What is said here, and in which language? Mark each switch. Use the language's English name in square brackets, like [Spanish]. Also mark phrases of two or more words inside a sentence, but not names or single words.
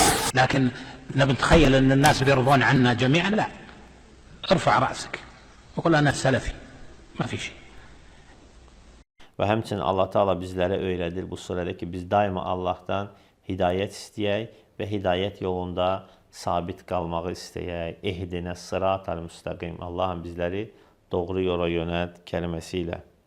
[Arabic] لكن نتخيل أن الناس بيرضون عنا جميعا، لا. ارفع رأسك وقل أنا سلفي، ما في شيء. [Azerbaijani] Və həmçinin Allah Teala bizlərə öyrədir bu surədə ki, biz daima Allahdan hidayət istəyək və hidayət yolunda sabit qalmağı istəyək. [Arabic] اهدنا الصراط المستقيم. [Azerbaijani] Allahım bizləri doğru yola yönəlt kəlməsi ilə.